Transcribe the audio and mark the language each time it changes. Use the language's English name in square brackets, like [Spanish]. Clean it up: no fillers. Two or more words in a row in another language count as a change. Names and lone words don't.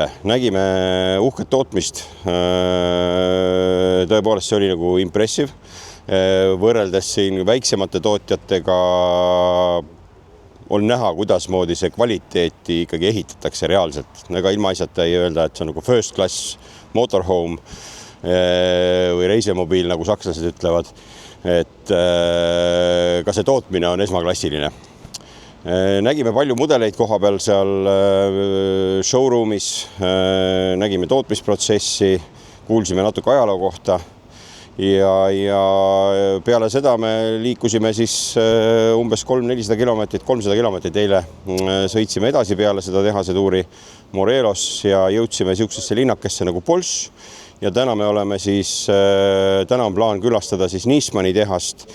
[Estonian] Nägime uhket tootmist. Tõepoolest, see oli nagu impressive. Võrreldes siin väiksemate tootjatega on näha, kuidas moodi see kvaliteeti ikkagi ehitatakse reaalselt. Ega ilma asjata ei öelda, et see on nagu [English] first class motorhome [Estonian] või reisemobiil, nagu sakslased ütlevad. Et ka see tootmine on esmaklassiline. Nägime palju mudeleid koha peal seal showroomis, nägime tootmisprotsessi, kuulsime natuke ajaloo kohta ja peale seda me liikusime siis umbes 300-400 kilomeetrit, 300 kilomeetrit eile sõitsime edasi peale seda tehase tuuri Morelos ja jõudsime siuksesse linnakesse nagu Polš ja täna me oleme siis, täna on plaan külastada siis Niismani tehast.